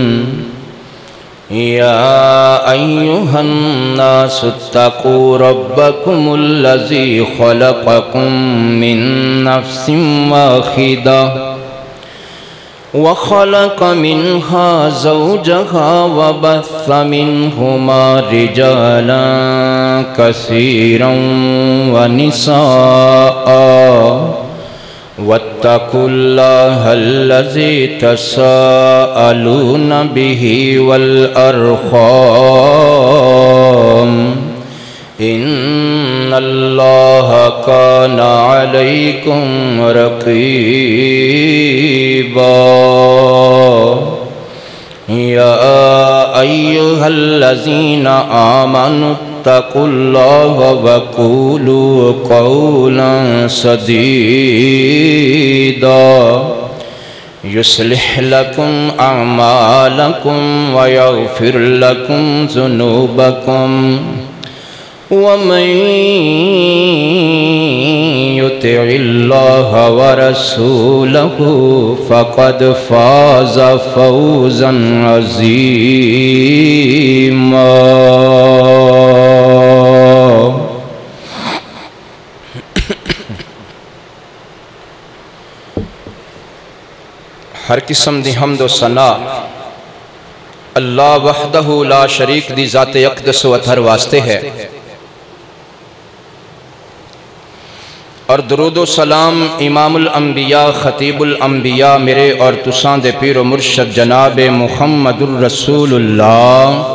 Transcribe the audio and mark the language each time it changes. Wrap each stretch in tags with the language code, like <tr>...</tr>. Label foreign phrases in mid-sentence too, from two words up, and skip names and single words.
<ar>یا ایہا الناس اتقوا ربکم الذی خلقکم من نفس واحدہ وخلق منها زوجها وبث منهما رجالا كثيرا ونساء واتقوا الله الذي تساءلون به والأرحام ان اللہ کان علیکم رقیبا یا ایہا الذین آمنوا اتقوا اللہ وقولوا قولا سدیدا یصلح لکم اعمالکم ویغفر لکم ذنوبکم ومن يطع الله ورسوله فقد فاز فوزا عظيما</ar> <pa>ہر قسم دی حمد و ثنا اللہ</pa> <ar>وحدہ لا شریک</ar> <pa>دی ذات اقدس و اطہر واسطے ہے، اور درود و سلام امام الانبیاء خطیب الانبیاء میرے اور تساں دے پیر و مرشد جناب محمد الرسول اللہ</pa>